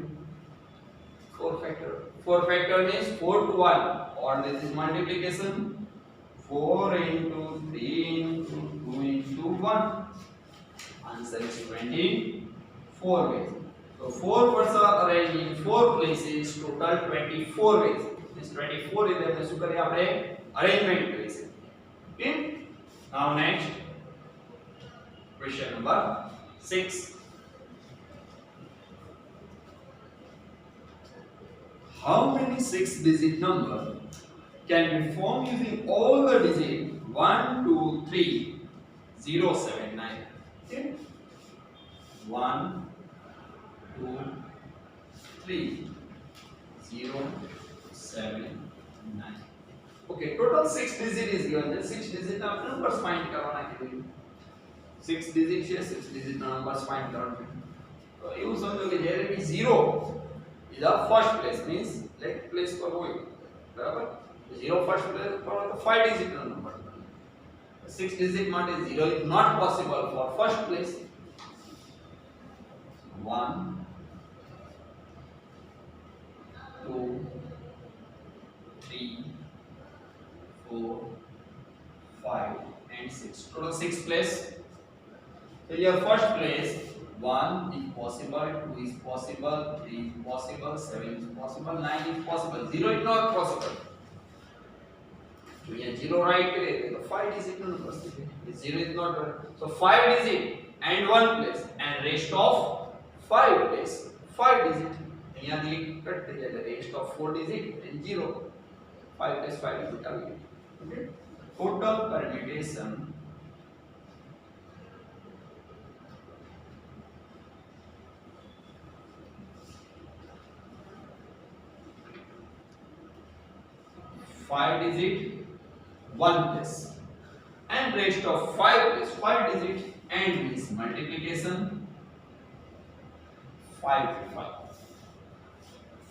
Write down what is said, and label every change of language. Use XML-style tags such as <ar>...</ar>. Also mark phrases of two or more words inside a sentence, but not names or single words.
<en>4 factorial means 4 to 1, or this is multiplication. 4 into 3 into 2 into 1. Answer is 24 ways. So 4 person arranged in 4 places, total 24 ways. This 24 is the</en> <gu>શું કરીએ આપણે</gu> <en>arrangement</en> <gu>કરી છે.</gu> <en>Okay, now next question number 6. How many 6-digit number can be formed using all the digits 1 2 3 0 7 9? Okay, 1 2 3 0 7 9. Okay, total 6 digit is given. The 6 digit numbers find</en> <hi>करवाना है.</hi> <en>6 digit છે, 6 digit numbers find કરવાના.</en> <gu>તો એવું સમજો કે જ્યારે બી</gu> <en>0 is the first place, means let place</en> <gu>પર હોય, બરાબર?</gu> <en>0 first place</en> <gu>પર હોય તો</gu> <en>5 digit number. 6 digit માટે 0 is not possible for first place. 1 2 3 4 5 and 6. Total 6 place. So your first place 1 is possible, 2 is possible, 3 is possible, 7 is possible, 9 is possible, 0 is not possible. So here 0 right</en> <hi>करें तो</hi> <en>5 digit number है. 0 is not right. So 5 digit and 1 place and rest of 5 place 5 digit.</en> <hi>यहाँ ये कटते जाते</hi> <en>rest of 4 digit and 0. 5 plus 5 is total. Okay. Total permutation five digit 1 place and rest of 5 place 5 digit and means multiplication 5 to 5.</en>